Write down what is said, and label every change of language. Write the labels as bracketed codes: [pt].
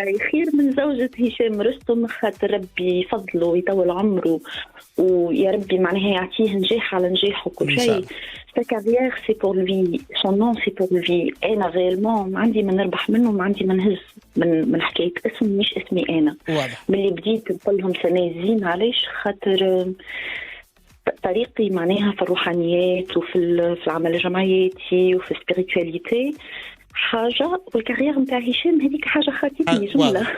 [ar] خير من زوجة هشام رستم، خاطر ربي يفضله ويطول عمره ويا ربي معناها يعطيه نجاح على نجاح وكل شيء. [fr] sa carrière c'est pour lui, son nom c'est pour lui. [ar] انا ريالمون ما عندي ما نربح منه، ما عندي ما نهز من حكايه اسم مش اسمي انا. ملي بديت نقول لهم سناء الزين علاش؟ خاطر طريقتي معناها في الروحانيات وفي العمل الجمعياتي وفي السبيريتواليتي حاجه، والكارير نتاع هشام هذيك حاجه خاطتني جمله.